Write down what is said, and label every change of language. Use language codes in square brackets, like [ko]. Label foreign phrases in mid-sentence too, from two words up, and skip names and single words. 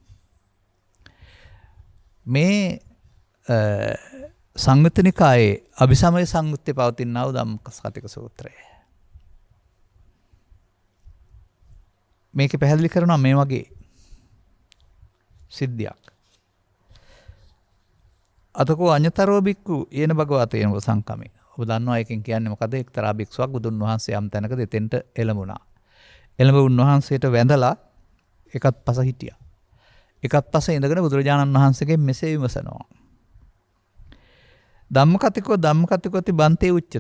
[si] මේ සංයුත්ත නිකායේ අභිසමය සංයුත්තේ පවතිනා වූ ධම්මකතික සූත්‍රය. මේක පැහැදිලි කරනවා මේ වගේ සිද්ධියක්. [pi] අතකෝ අඤ්ඤතරෝ බික්ඛු යේන භගවතේන සංකමේ. [si] ඔබ දන්නවා එකෙන් කියන්නේ මොකද? එක්තරා භික්ෂුවක් බුදුන් වහන්සේ යම් තැනක දෙතෙන්ට එළඹුණා. එළඹ උන්වහන්සේට වැඳලා එකත් පස හිටියා. එකත් පස ඉඳගෙන බුදුරජාණන් වහන්සේගෙන් මෙසේ විමසනවා. [pi] ධම්මකතිකෝති බන්තේ උච්චති.